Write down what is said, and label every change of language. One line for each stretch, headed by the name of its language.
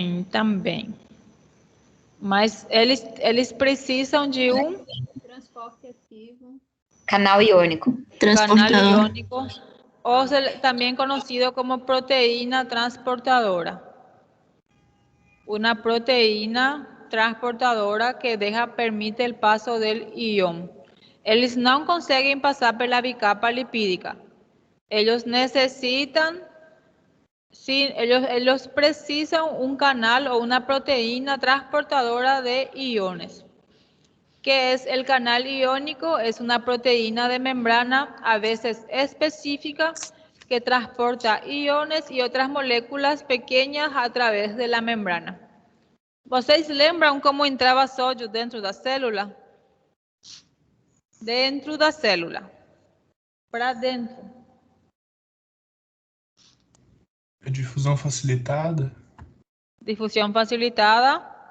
Portuguese: Também. Mas eles precisam de um Transporte ativo. Canal iônico. canal iônico, ou também conhecido como proteína transportadora.
Spanish: Una proteína transportadora que permite el paso del ion.
Portuguese: Eles não conseguem passar pela bicapa lipídica.
Spanish: Ellos necesitan, sí, ellos precisan un canal o una proteína transportadora de iones. ¿Qué es el canal iónico? Es una proteína de membrana, a veces específica, que transporta iones y otras moléculas pequeñas a través de la membrana.
Portuguese: Vocês lembram como entrava sódio dentro da célula? Dentro da célula. Para dentro. Difusão facilitada Difusão facilitada.